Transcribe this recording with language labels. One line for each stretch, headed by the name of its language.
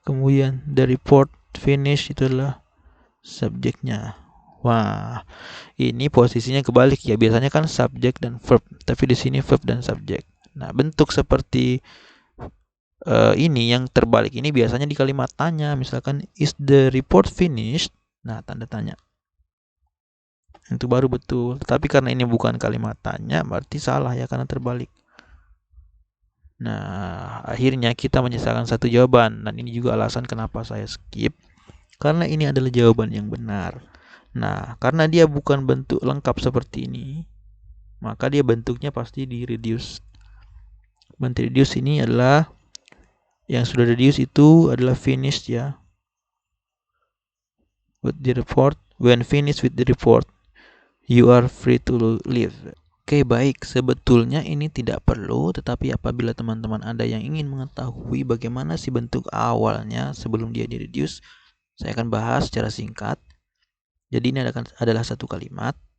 Indonesian: Kemudian the report finish itu adalah subjeknya. Wah, ini posisinya kebalik ya. Biasanya kan subjek dan verb, tapi di sini verb dan subjek. Nah, bentuk seperti ini yang terbalik ini biasanya di kalimat tanya. Misalkan
English: is the report finished?
Indonesian: Nah, tanda tanya. Itu baru betul. Tapi karena ini bukan kalimat tanya, berarti salah ya, karena terbalik. Nah, akhirnya kita menyisakan satu jawaban. Dan ini juga alasan kenapa saya skip, karena ini adalah jawaban yang benar. Nah, karena dia bukan bentuk lengkap seperti ini, maka dia bentuknya pasti di reduce. Bentuk reduce ini adalah yang sudah reduce itu adalah finished ya.
English: With the report, when finished with the report, you are free to live.
Indonesian: Oke, baik. Sebetulnya ini tidak perlu, tetapi apabila teman-teman ada yang ingin mengetahui bagaimana sih bentuk awalnya sebelum dia di-reduce, saya akan bahas secara singkat. Jadi ini adalah satu kalimat.